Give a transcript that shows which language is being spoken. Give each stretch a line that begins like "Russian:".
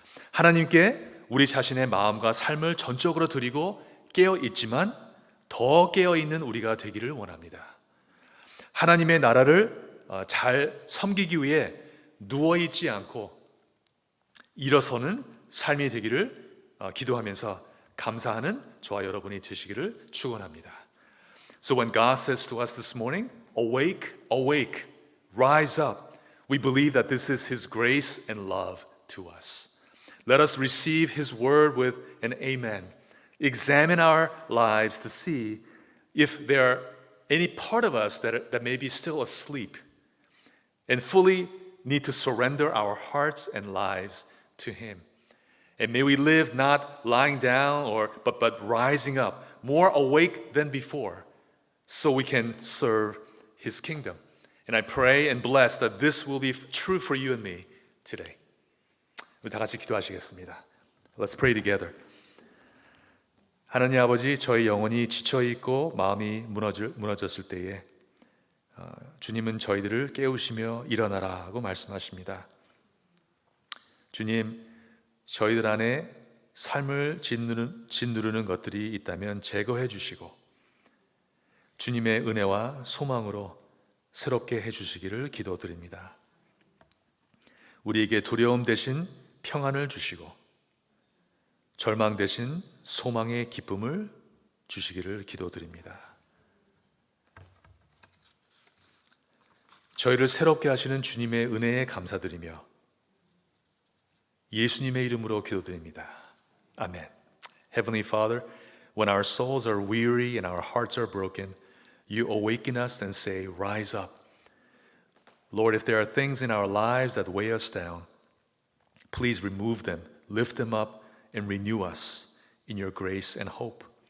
Korean: 하나님께 우리 자신의 마음과 삶을 전적으로 드리고 깨어 있지만 더 깨어 있는 우리가 되기를 원합니다. 하나님의 나라를 잘 섬기기 위해 누워 있지 않고 일어서는 삶이 되기를 기도하면서 감사하는 저와 여러분이 되시기를 축원합니다.
English: So when God says to us this morning, awake, awake, rise up, we believe that this is His grace and love to us. Let us receive His word with an amen. Examine our lives to see if there are any part of us that may be still asleep and fully need to surrender our hearts and lives to Him. And may we live not lying down but rising up, more awake than before, so we can serve His kingdom. And I pray and bless that this will be true for you and me today.
Korean: 우리 다 같이 기도하시겠습니다.
English: Let's pray together.
Korean: 하나님 아버지, 저희 영혼이 지쳐있고 마음이 무너졌을 때에 주님은 저희들을 깨우시며 일어나라고 말씀하십니다. 주님, 저희들 안에 삶을 짓누르는 것들이 있다면 제거해 주시고 주님의 은혜와 소망으로 새롭게 해주시기를 기도드립니다. 우리에게 두려움 대신 평안을 주시고 절망 대신 소망의 기쁨을 주시기를 기도드립니다. 저희를 새롭게 하시는 주님의 은혜에 감사드리며 예수님의 이름으로 기도드립니다. 아멘.
English: Heavenly Father, when our souls are weary and our hearts are broken, you awaken us and say, rise up. Lord, if there are things in our lives that weigh us down, please remove them, lift them up, and renew us in your grace and hope.